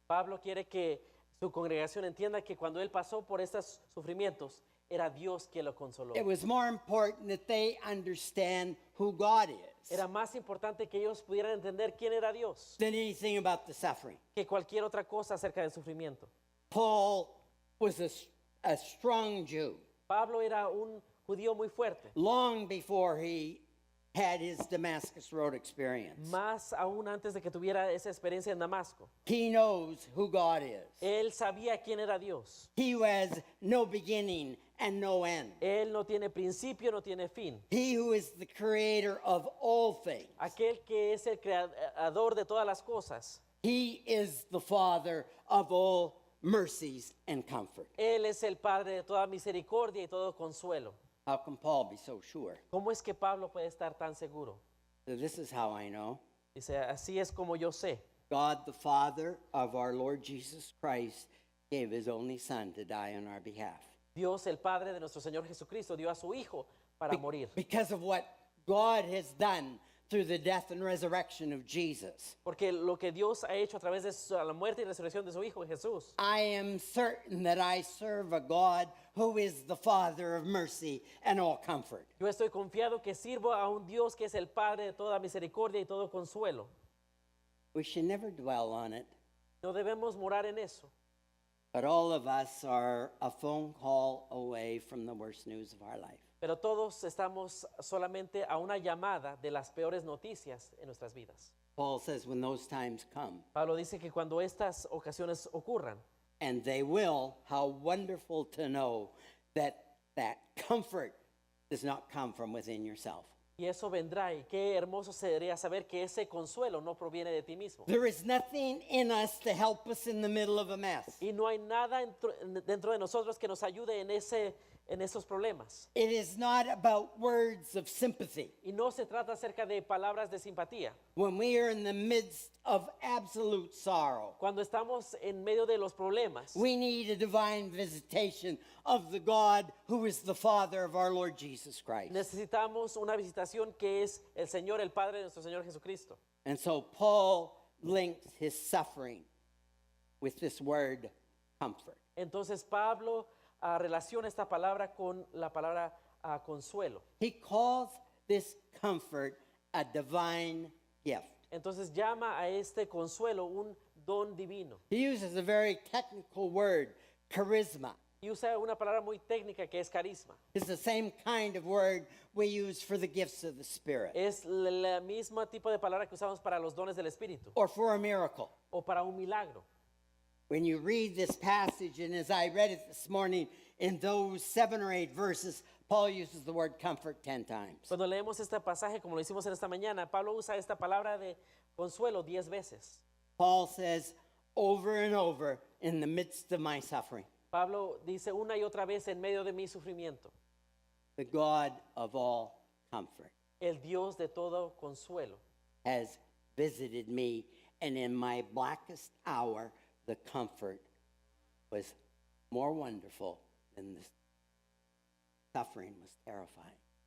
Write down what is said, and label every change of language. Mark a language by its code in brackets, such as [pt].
[es] Pablo quiere que su congregación entienda que cuando él pasó por estos sufrimientos, era Dios quien lo consoló. [en] It was more important that they understand who God is [es] Era más importante que ellos pudieran entender quién era Dios [en] than anything about the suffering. [es] que cualquier otra cosa acerca del sufrimiento. [en] Paul was a strong Jew. [es] Pablo era un judío muy fuerte, [en] Long before he had his Damascus Road experience. [es] más aún antes de que tuviera esa experiencia en Damasco. [en] He knows who God is. [es] Él sabía quién era Dios. [en] He who has no beginning and no end. [es] Él no tiene principio, no tiene fin. [en] He who is the creator of all things. [es] Aquel que es el creador de todas las cosas. [en] He is the Father of all mercies and comfort. [es] Él es el Padre de toda misericordia y todo consuelo. [en] How can Paul be so sure? [es] ¿Cómo es que Pablo puede estar tan seguro? [en] So this is how I know. [es] Dice, así es como yo sé. [en] God, the Father of our Lord Jesus Christ, gave his only Son to die on our behalf. [es] Dios, el Padre de nuestro Señor Jesucristo, dio a su Hijo para morir. [en] Because of what God has done through the death and resurrection of Jesus. [es] Porque lo que Dios ha hecho a través de la muerte y resurrección de su Hijo Jesús. [en] I am certain that I serve a God who is the Father of mercy and all comfort. [es] Yo estoy confiado que sirvo a un Dios que es el Padre de toda misericordia y todo consuelo. [en] We should never dwell on it, [es] No debemos morar en eso. [en] but all of us are a phone call away from the worst news of our life. [es] Pero todos estamos solamente a una llamada de las peores noticias en nuestras vidas. [en] Paul says when those times come, [es] Pablo dice que cuando estas ocasiones ocurran, [en] and they will, how wonderful to know that that comfort does not come from within yourself. [es] y eso vendrá, y qué hermoso sería saber que ese consuelo no proviene de ti mismo. [en] There is nothing in us to help us in the middle of a mess. [es] Y no hay nada dentro de nosotros que nos ayude en esos problemas. [en] It is not about words of sympathy. [es] Y no se trata acerca de palabras de simpatía. [en] When we are in the midst of absolute sorrow, [es] Cuando estamos en medio de los problemas, [en] we need a divine visitation of the God who is the Father of our Lord Jesus Christ. [es] necesitamos una visitación que es el Señor, el Padre de nuestro Señor Jesucristo. [en] And so Paul links his suffering with this word comfort. [es] Entonces Pablo relaciona esta palabra con la palabra consuelo. [en] He calls this comfort a divine gift. [es] Entonces llama a este consuelo un don divino. [en] He uses a very technical word, charisma. [es] Y usa una palabra muy técnica que es carisma. [en] It's the same kind of word we use for the gifts of the Spirit [es] Es la misma tipo de palabra que usamos para los dones del Espíritu [en] or for a miracle. [es] o para un milagro. [en] When you read this passage, and as I read it this morning, in those 7 or 8 verses, Paul uses the word comfort 10 times. [es] Cuando leemos este pasaje, como lo hicimos en esta mañana, Pablo usa esta palabra de consuelo 10 veces. [en] Paul says over and over, in the midst of my suffering, [es] Pablo dice una y otra vez en medio de mi sufrimiento, [en] the God of all comfort [es] el Dios de todo consuelo [en] has visited me, and in my blackest hour, the comfort was more wonderful than the suffering was terrifying.